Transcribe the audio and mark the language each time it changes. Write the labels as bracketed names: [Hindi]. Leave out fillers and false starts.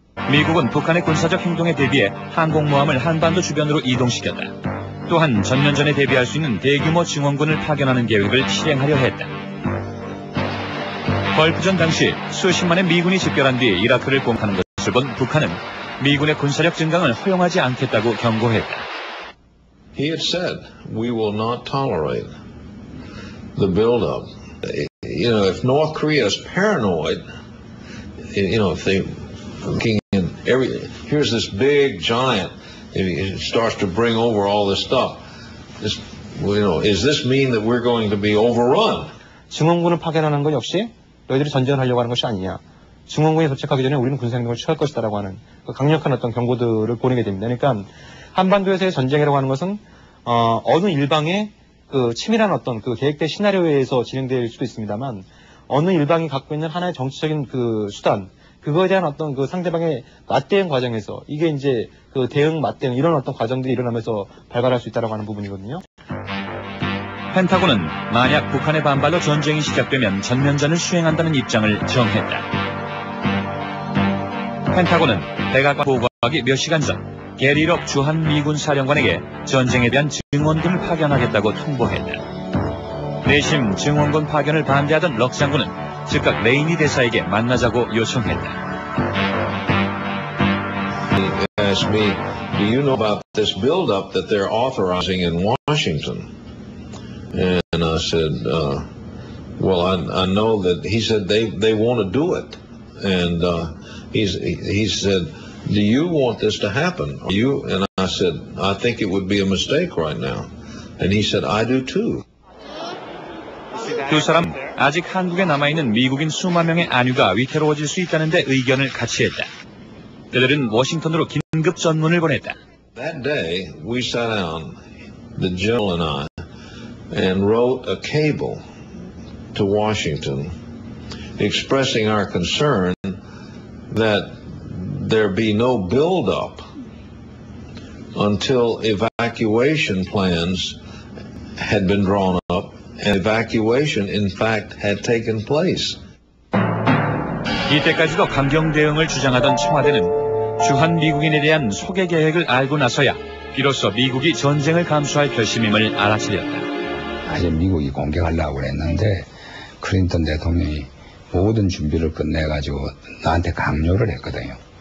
[Korean] 미국은 북한의 군사적 행동에 대비해 항공모함을 한반도 주변으로 이동시켰다. 또한 전면전에 대비할 수 있는 대규모 증원군을 파견하는 계획을 실행하려 했다. 걸프전 당시 수십만의 미군이 집결한 뒤 이라크를 공격하는 것을 본 북한은 미군의 군사력 증강을 허용하지 않겠다고 경고했다. [English] He had said, we will not tolerate the buildup. You know, if North Korea is paranoid, you know, if they looking in here's this big giant, it starts to bring over all this stuff. This, you know, does this mean that we're going to be overrun? [Korean] 증원군을 파견하는 것 역시 너희들이 전쟁하려고 하는 것이 아니냐. 증원군이 도착하기 전에 우리는 군사행동을 취할 것이다라고 하는 강력한 어떤 경고들을 보내게 됩니다. 그러니까 한반도에서의 전쟁이라고 하는 것은 어느 일방의 그 치밀한 어떤 그 계획된 시나리오에 의해서 진행될 수도 있습니다만 어느 일방이 갖고 있는 하나의 정치적인 그 수단 그거에 대한 어떤 그 상대방의 맞대응 과정에서 이게 이제 그 대응 맞대응 이런 어떤 과정들이 일어나면서 발발할 수 있다라고 하는 부분이거든요. 펜타곤은 만약 북한의 반발로 전쟁이 시작되면 전면전을 수행한다는 입장을 정했다. 펜타곤은 백악관 보고하기 몇 시간 전 게리록 주한 미군 사령관에게 전쟁에 대한 증원군을 파견하겠다고 통보했다. 내심 증원군 파견을 반대하던 럭 장군은 즉각 레이니 대사에게 만나자고 요청했다. [English] He asked me, do you know about this buildup that they're authorizing in Washington? And I said, well, I know that he said they want to do it. And he said, do you want this to happen? You? And I said, I think it would be a mistake right now. And he said, I do too. [Korean] 두 사람 아직 한국에 남아있는 미국인 수만 명의 안위가 위태로워질 수 있다는 데 의견을 같이 했다. 그들은 워싱턴으로 긴급 전문을 보냈다. [English] That day, we sat down, the general and I, and wrote a cable to Washington expressing our concern that there be no buildup until evacuation plans had been drawn up and evacuation in fact had taken place. [Korean] 이때까지도 강경 대응을 주장하던 청와대는 주한 미국인에 대한 소개 계획을 알고 나서야 비로소 미국이 전쟁을 감수할 결심임을 알아차렸다. 사실 미국이 공격하려고 그랬는데 클린턴 대통령이 모든 준비를 끝내가지고 나한테 강요를 했거든요.